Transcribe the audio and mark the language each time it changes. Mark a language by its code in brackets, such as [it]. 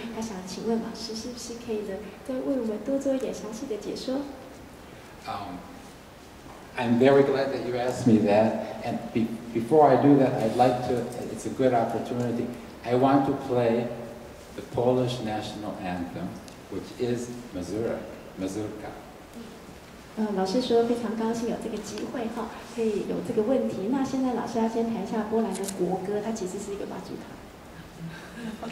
[zh] 他想请问老师，是不是可以呢，再为我们多做一点详细的解说？ [en] I'm very glad that you asked me that. And before I do that, I'd like to. It's a good opportunity. I want to play the Polish national anthem, which is Mazurka. [zh] 老师说非常高兴有这个机会哈，可以有这个问题。那现在老师要先谈一下波兰的国歌，它其实是一个马祖卡。